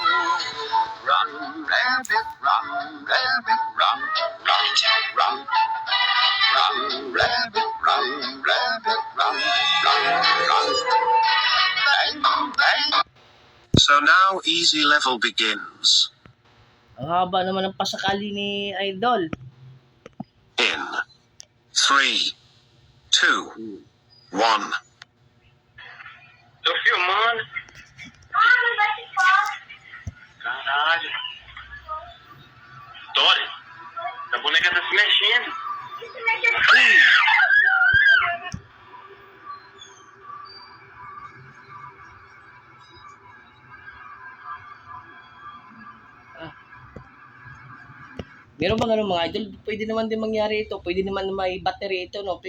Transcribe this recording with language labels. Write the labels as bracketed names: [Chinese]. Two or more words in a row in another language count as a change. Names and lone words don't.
[English] Run, rabbit, run, rabbit, run, run, run. Run, rabbit, run, rabbit, run, run, run. Bang, bang. So now easy level begins. [Filipino] Ang haba naman ng pasakali ni Idol. [English] In 3, 2, 1. [Portuguese] Seu filmando. Não vai ficar. Caralho. Dori, a boneca tá se mexendo. Isso mexe. [Filipino] Meron bang ano mga idol, pwede naman din mangyari ito, pwede naman may battery ito, no?